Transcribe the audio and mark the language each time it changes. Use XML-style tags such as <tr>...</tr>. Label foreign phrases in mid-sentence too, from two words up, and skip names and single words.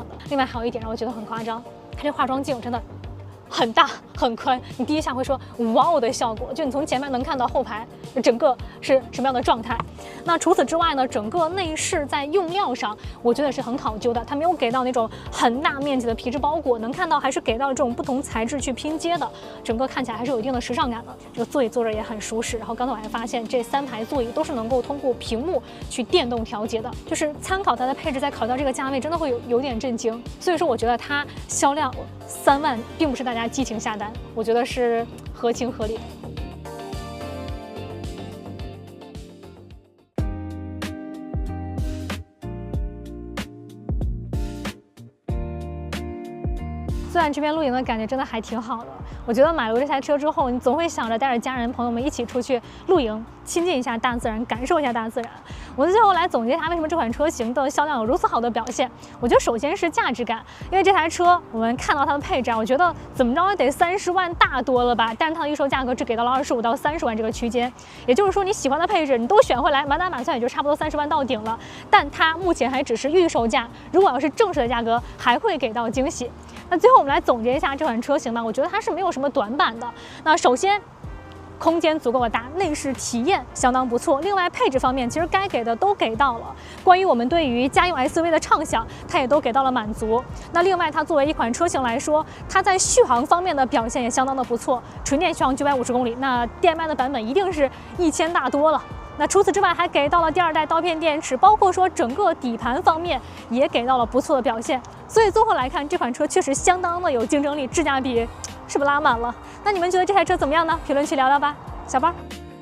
<zh>另外還有一點讓我覺得很誇張，它這化妝鏡真的很大很寬，你第一下會說哇哦的效果，就你從前面能看到後排整個是什麼樣的狀態。那除此之外呢，整個內飾在用料上，我覺得是很考究的，它沒有給到那種很大面積的皮質包裹，能看到還是給到這種不同材質去拼接的，整個看起來還是有一定的時尚感的。這個座椅坐着也很舒適，然後剛才我還發現這3排座椅都是能夠通過屏幕去電動調節的，就是參考它的配置，再考慮到這個價位，真的會有點震驚。所以說，我覺得它銷量3萬並不是大家激情下單，我覺得是合情合理的。虽然這邊露營的感覺真的還挺好的，我覺得買了這台車之後，你總會想着帶着家人朋友們一起出去露營，親近一下大自然，感受一下大自然。我最後來總結它為什麼這款車型的銷量有如此好的表現。我覺得首先是價值感，因為這台車我們看到它的配置啊，我覺得怎麼着也得30萬大多了吧，但是它的預售價格只給到了25到30萬這個區間，也就是說你喜歡的配置你都選回來，滿打滿算也就差不多30萬到頂了。但它目前還只是預售價，如果要是正式的價格，還會給到驚喜。那最後我們來總結一下這款車型吧，我覺得它是沒有什麼短板的。那首先，空間足夠的大，內飾體驗相當不錯。另外配置方面，其實該給的都給到了。關於我們對於家用 SUV 的暢想，它也都給到了滿足。那另外，它作為一款車型來說，它在續航方面的表現也相當的不錯。純電續航950公里，那電麥的版本一定是1000大多了。那除此之外，還給到了第 2代刀片電池，包括說整個底盤方面也給到了不錯的表現。所以綜合來看，這款車確實相當的有競爭力，質價比是不是拉滿了？那你們覺得這台車怎麼樣呢？評論區聊聊吧，小包。</zh>